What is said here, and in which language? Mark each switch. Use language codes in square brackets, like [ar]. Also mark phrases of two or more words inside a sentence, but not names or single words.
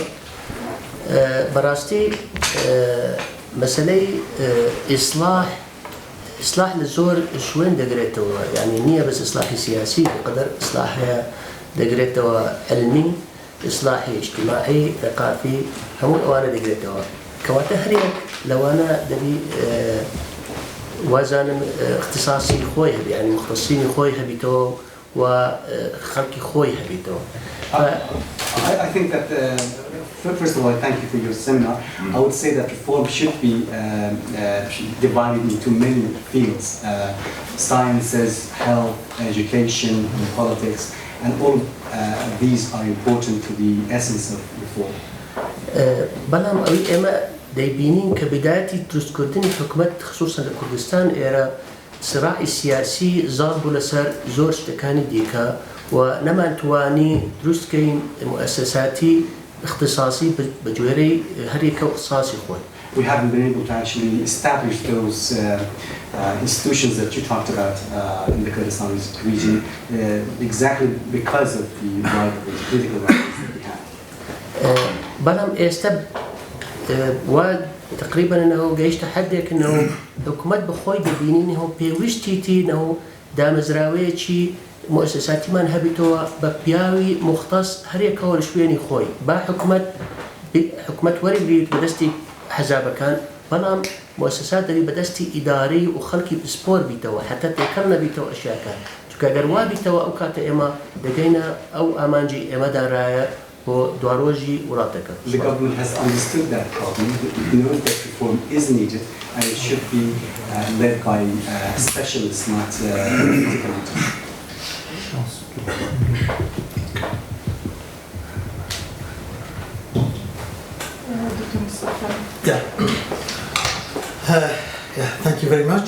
[ckb] بەڕاستی مەسەلەی ئیسلاح لە زۆر شوێن دەگرێتەوە، یعنی نییە بەس ئیسلاحی سیاسی بەقەدەر ئیسلاحەیە دەگرێتەوە علمی، ئیسلاحی اجتماعی، ثقافی، هەموو ئەوانە دەگرێتەوە. کەواتە هەرێک لەوانە دەبی وازانم اختصاصی خۆی هەبێ، یعنی مختصینی خۆی هەبیتەوە و خەڵکی خۆی هەبیتەوە. [en] I think that, first of all, thank you for your seminar. I would say that reform should be divided into many fields, sciences, health, education, and politics, and all these are important to the essence of reform. [ckb] بەڵام ئەوی ئێمە دەیبینین کە بدایەتی دروستکردنی حکومەت خصوصا لە کوردستان ئێرە سراعی سیاسی زاڵ بوو لەسەر زۆر شتەکانی دیکە و نەمانتوانی دروستکەین مؤسساتی اختصاصی بە جوێرەی هەرێکە اختصاصی خۆی. [en] We haven't been able to actually establish those institutions that you talked about in the Kurdistan region exactly because of the rivalries, political rivalries that we have. [ckb] بەڵام ئێستا وا تقریبا ئەنەوە گەیشتە حەدێک ئەنەوە حکومەت بەخۆی دەبینین هەو پێویستیتی نەو دامەزراوەیەکی مؤسساتیمان هەبیتەوە بە پیاوی مختص هەرێکەوە لە شوێنی خۆی با حکومەت وەربگریت بەدەستی حەزابەکان، بەڵام مؤسسات دەبی بەدەستی ئیدارەی و خەڵکی پسپۆر بیتەوە حتا تێکەڵ نەبیتەوە ئەشیاکان، چونکە ئەگەر وا بیتەوە ئەو کاتە ئێمە دەگەینە ئەو ئامانجی ئێمەدارایە بۆ دواڕۆژی وڵاتەکە. [en] The government has understood that problem. It knows that reform is needed and it should be led by specialists, not political actors. Thank you very much.